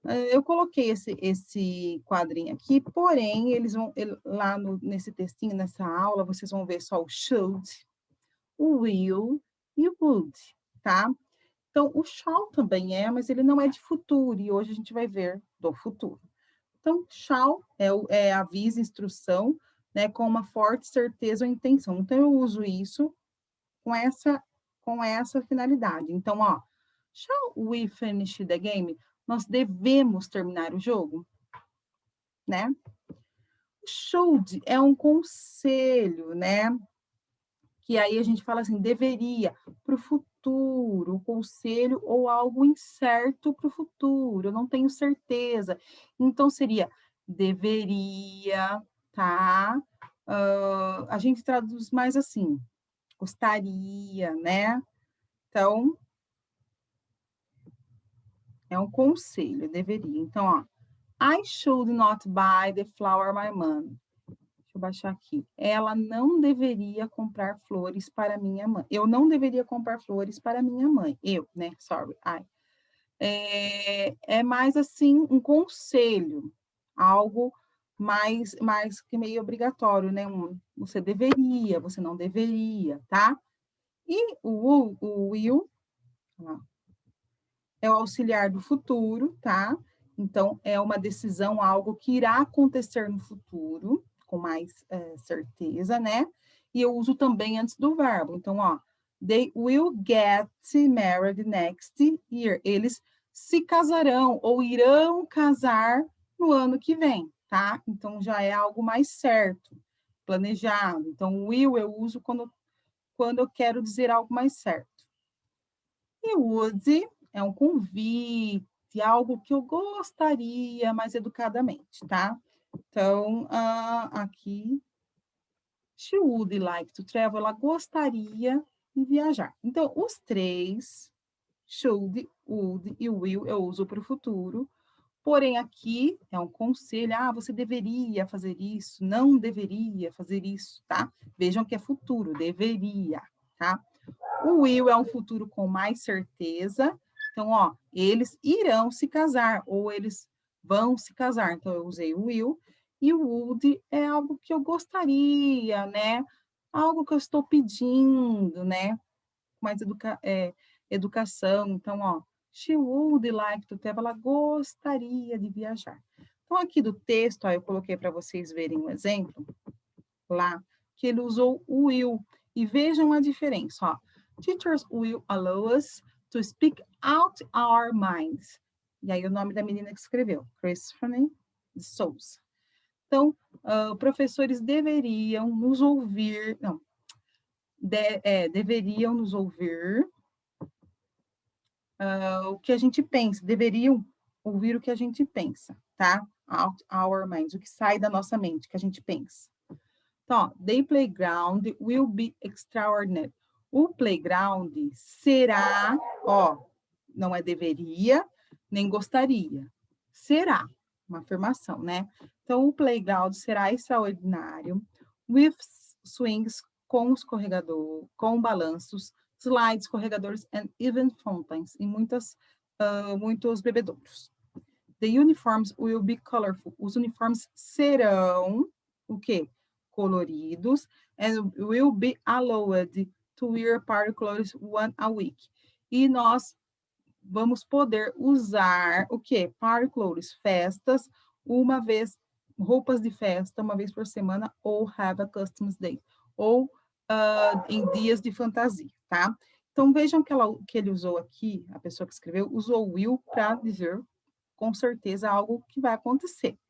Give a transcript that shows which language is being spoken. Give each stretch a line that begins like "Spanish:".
Portuguese: Eu coloquei esse quadrinho aqui, porém, lá nesse textinho, nessa aula, vocês vão ver só o should, o will e o would, tá? Então, o shall também mas ele não é de futuro, e hoje a gente vai ver do futuro. Então, shall é aviso, instrução, né, com uma forte certeza ou intenção. Então, eu uso isso com essa finalidade. Então, ó,
English: shall we finish the game?
Portuguese: Nós devemos terminar o jogo, né? Should é um conselho, né? Que aí a gente fala assim, deveria, para o futuro, o conselho ou algo incerto para o futuro, eu não tenho certeza. Então, seria deveria, tá? A gente traduz mais assim, gostaria, né? Então, é um conselho, deveria. Então, ó,
English: I should not buy the flower my mom.
Portuguese: Deixa eu baixar aqui. Ela não deveria comprar flores para minha mãe. Eu não deveria comprar flores para minha mãe. Eu, né?
English: Sorry. I.
Portuguese: É mais assim um conselho, algo mais que meio obrigatório, né? Você deveria, você não deveria, tá? E o will é o auxiliar do futuro, tá? Então, é uma decisão, algo que irá acontecer no futuro, com mais certeza, né? E eu uso também antes do verbo. Então, ó,
English: they will get married next year.
Portuguese: Eles se casarão ou irão casar no ano que vem, tá? Então, já é algo mais certo, planejado. Então, will eu uso quando eu quero dizer algo mais certo. E would é um convite, algo que eu gostaria mais educadamente, tá? Então, aqui,
English: she would like to travel,
Portuguese: ela gostaria de viajar. Então, os três, should, would e will, eu uso para o futuro. Porém, aqui é um conselho, você deveria fazer isso, não deveria fazer isso, tá? Vejam que é futuro, deveria, tá? O will é um futuro com mais certeza. Então, ó, eles irão se casar, ou eles vão se casar. Então, eu usei o will. E o would é algo que eu gostaria, né? Algo que eu estou pedindo, né? Mais educação. Então, ó,
English: she would like to travel.
Portuguese: Ela gostaria de viajar. Então, aqui do texto, ó, eu coloquei para vocês verem um exemplo lá, que ele usou o will. E vejam a diferença, ó.
English: Teachers will allow us to speak out our minds.
Portuguese: E aí o nome da menina que escreveu, Christine de Souza. Então, professores deveriam nos ouvir, não, deveriam nos ouvir o que a gente pensa, deveriam ouvir o que a gente pensa, tá?
English: Out our minds,
Portuguese: o que sai da nossa mente, que a gente pensa. Então, ó,
English: the playground will be extraordinary.
Portuguese: O playground será, ó, não é deveria, nem gostaria. Será, uma afirmação, né? Então, o playground será extraordinário,
English: with swings,
Portuguese: com escorregador, com balanços,
English: slides,
Portuguese: escorregadores,
English: and even fountains,
Portuguese: e muitos bebedouros.
English: The uniforms will be colorful.
Portuguese: Os uniformes serão, o quê? Coloridos,
English: and will be allowed to wear party clothes one a week.
Portuguese: E nós vamos poder usar o quê? Party clothes, festas, uma vez, roupas de festa, uma vez por semana, ou
English: have a customs day,
Portuguese: ou em dias de fantasia, tá? Então, vejam que ele usou aqui, a pessoa que escreveu, usou will para dizer, com certeza, algo que vai acontecer.